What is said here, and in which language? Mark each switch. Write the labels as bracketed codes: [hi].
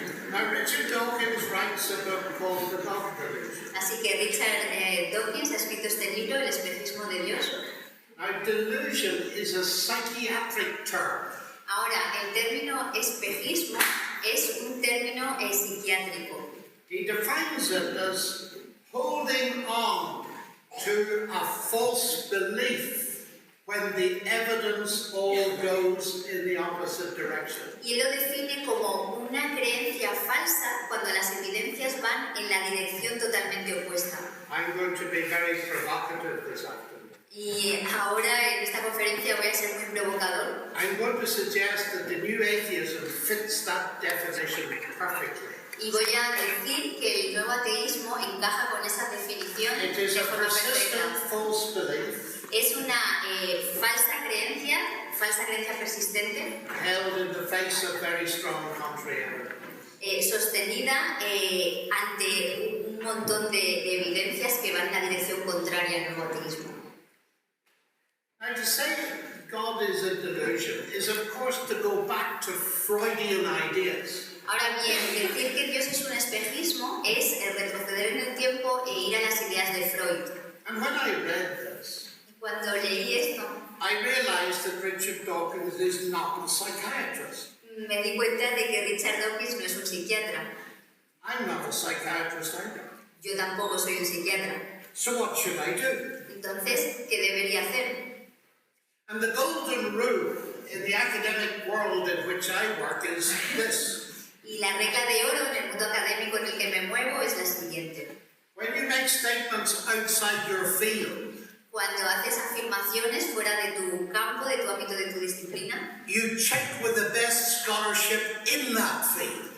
[en] Now, Richard Dawkins writes a book called The God Delusion. [es] Así que Richard Dawkins ha escrito este libro, El espejismo de Dios. [en] Now, delusion is a psychiatric term. [es] Ahora, el término espejismo es un término psiquiátrico. [en] He defines it as holding on to a false belief when the evidence all goes in the opposite direction. [es] Y él lo define como una creencia falsa cuando las evidencias van en la dirección totalmente opuesta. [en] I'm going to be very provocative this afternoon. [es] Y ahora en esta conferencia voy a ser muy provocador. [en] I'm going to suggest that the new atheism fits that definition perfectly. [es] Y voy a decir que el nuevo ateísmo encaja con esa definición [en] It is [es] de [en] a [es] forma [en] persistent [es] perfecta. [en] false belief [es] Es una falsa creencia persistente, [en] held in the face of very strong contrary evidence. [es] sostenida ante un montón de evidencias que van en la dirección contraria al nuevo ateísmo. [en] Now, to say God is a delusion is, of course, to go back to Freudian ideas. [es] Ahora bien, decir que Dios es un espejismo es retroceder en el tiempo e ir a las ideas de Freud. [en] And when I read this, [es] Cuando leí esto, [en] I realized that Richard Dawkins is not a psychiatrist. [es] me di cuenta de que Richard Dawkins no es un psiquiatra. [en] I'm not a psychiatrist either. [es] Yo tampoco soy un psiquiatra. [en] So what should I do? [es] Entonces, ¿qué debería hacer? [en] And the golden rule in the academic world in which I work is this. [es] Y la regla de oro en el mundo académico en el que me muevo es la siguiente. [en] When you make statements outside your field, [es] Cuando haces afirmaciones fuera de tu campo, de tu ámbito, de tu disciplina, [en] you check with the best scholarship in that field.